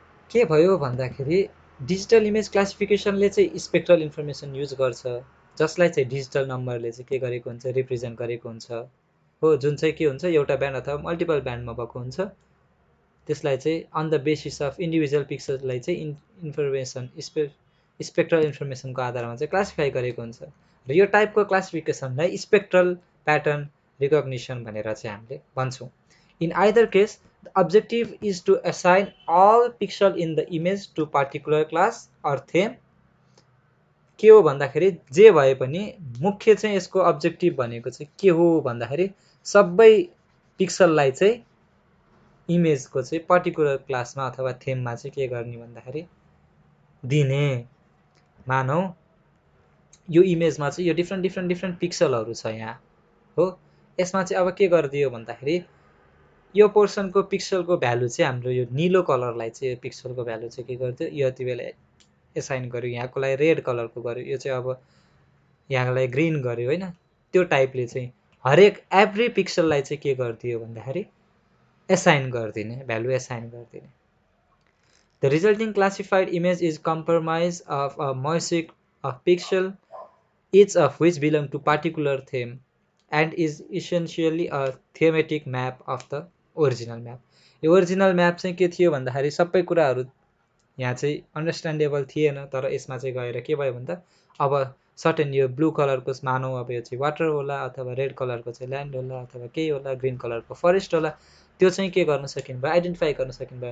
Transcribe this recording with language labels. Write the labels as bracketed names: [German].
[Nepali] के भयो भन्दाखेरि डिजिटल इमेज क्लासिफिकेसनले चाहिँ स्पेक्ट्रल इन्फर्मेसन युज गर्छ, जसलाई चाहिँ डिजिटल नम्बरले चाहिँ के गरेको हुन्छ, रिप्रेजेन्ट गरेको हुन्छ हो, जुन चाहिँ के हुन्छ, एउटा ब्यान्ड अथवा मल्टिपल ब्यान्डमा भएको हुन्छ। त्यसलाई चाहिँ [English] on the basis of individual [Nepali] पिक्सललाई चाहिँ इन्फर्मेसन स्पेक्ट्रल इन्फर्मेसनको आधारमा चाहिँ क्लासिफाई गरेको हुन्छ। र यो टाइपको क्लासिफिकेसनलाई स्पेक्ट्रल प्याटर्न रिकग्निसन भनेर चाहिँ हामीले भन्छौँ। [English] In either case the objective is to assign all pixel in the image to particular class or theme. [Nepali] के हो भन्दाखेरि जे भए पनि मुख्य चाहिँ यसको अब्जेक्टिभ भनेको चाहिँ के हो भन्दाखेरि सबै पिक्सललाई चाहिँ इमेजको चाहिँ पर्टिकुलर क्लासमा अथवा थेममा चाहिँ के गर्ने भन्दाखेरि दिने। मानौ यो इमेजमा चाहिँ यो डिफ्रेन्ट पिक्सलहरू छ यहाँ हो, यसमा चाहिँ अब के गरिदियो भन्दाखेरि यो पोर्सनको पिक्सलको भ्यालु चाहिँ हाम्रो यो निलो कलरलाई चाहिँ यो पिक्सलको भ्यालु चाहिँ के गरिदियो, यो यति बेला एसाइन गर्यो, यहाँकोलाई रेड कलरको गर्यो, यो चाहिँ अब यहाँलाई ग्रिन गर्यो होइन। त्यो टाइपले चाहिँ हरेक एभ्री पिक्सललाई चाहिँ के गरिदियो भन्दाखेरि एसाइन गरिदिने, भ्यालु एसाइन गरिदिने। [English] The resulting classified image is compromise of a mosaic of pixel each of which belong to particular theme and is essentially a thematic map of the original map. [Nepali] यो original map चाहिँ के थियो भन्दाखेरि सबै कुराहरू यहाँ चाहिँ अन्डरस्ट्यान्डेबल थिएन, तर यसमा चाहिँ गएर के भयो भन्दा अब सर्टेन यो ब्लू कलरको मानौ अब यो चाहिँ वाटर होला, अथवा रेड कलरको चाहिँ ल्यान्ड होला, अथवा केही होला, ग्रिन कलरको फरेस्ट होला, त्यो चाहिँ के गर्न सकिनु भयो, आइडेन्टिफाई गर्न सकिनु भयो।